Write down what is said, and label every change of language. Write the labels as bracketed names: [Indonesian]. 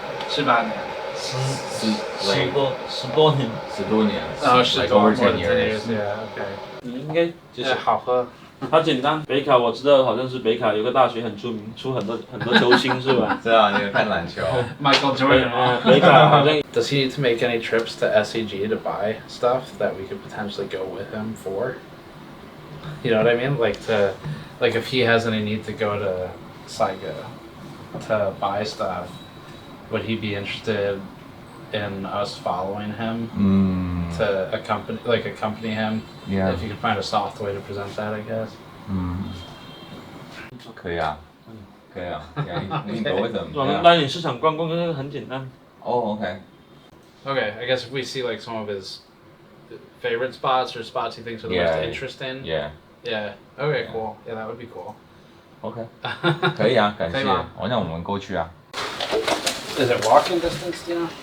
[Chinese] 18年。 10多年。 10多年。 10多 [English] 10 years。 OK。 [Chinese] 你应该就是好喝。它简单，北卡我知道，好像是北卡有个大学很出名，出很多球星是吧？知道，你有看篮球。 Michael Jordan。北卡好像。 [English] Does he need to make any trips to SEG to buy stuff that we could potentially go with him for? You know what I mean? Like if he has any need to go to Saiga to buy stuff, would he be interested in us following him to accompany him? Yeah. If you could find a soft way to present that, I guess. [Chinese] 可以啊，可以啊，你 [English] go with them. [Chinese] 我们带你市场逛逛，这个很简单。 [English] Oh, okay. Okay, I guess if we see like some of his favorite spots or spots he thinks are the most interesting. Yeah. Yeah. Okay, cool. Yeah, that would be cool. [Chinese] OK. 可以啊，感谢。那我们过去啊。 [English] Is it walking distance, do you know?